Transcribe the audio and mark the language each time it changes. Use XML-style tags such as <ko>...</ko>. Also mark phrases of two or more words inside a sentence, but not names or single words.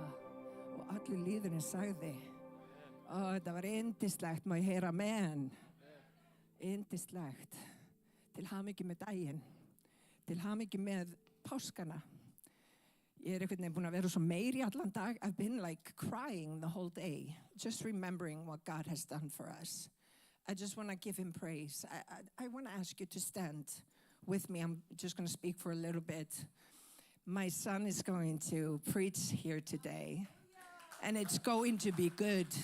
<is>Og allir líðurinn sagði, þetta var yndislegt, má ég heyra amen. Yndislegt. Til hamingju með daginn. Til hamingju með páskana. Ég einhvern veginn búin að vera svo meiri allan dag.</is> <en>I've been like crying the whole day, just remembering what God has done for us. I just want to give him praise. I want to ask you to stand with me. I'm just going to speak for a little bit. My son is going to preach here today, and it's going to be good.</en>